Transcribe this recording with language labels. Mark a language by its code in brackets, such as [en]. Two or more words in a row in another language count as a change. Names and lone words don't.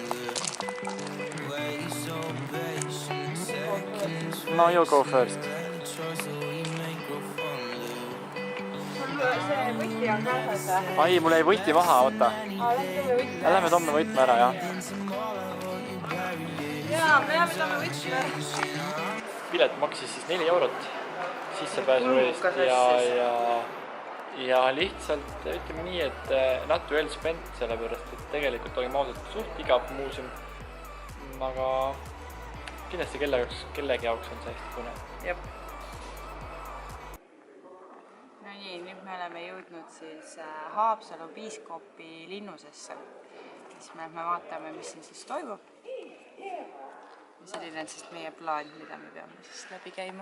[en] No you go first. [et] See võti on kaasas või? Ai, mul jäi võti maha, oota. Lähme toome võtme ära, jah. Jaa, me jääme toome võtme. Pilet maksis siis 4 eurot sissepääsu eest ja lihtsalt ütleme nii, et [en] not well spent, [et] sellepärast et tegelikult olime ausalt suht igav muuseum, aga kindlasti kellegi jaoks on see hästi põnev. Jep. No nii, nüüd me oleme jõudnud siis Haapsalu piiskoopi linnusesse. Siis me vaatame, mis siin siis toimub. Ja selline on siis meie plaan, mida me peame siis läbi käima.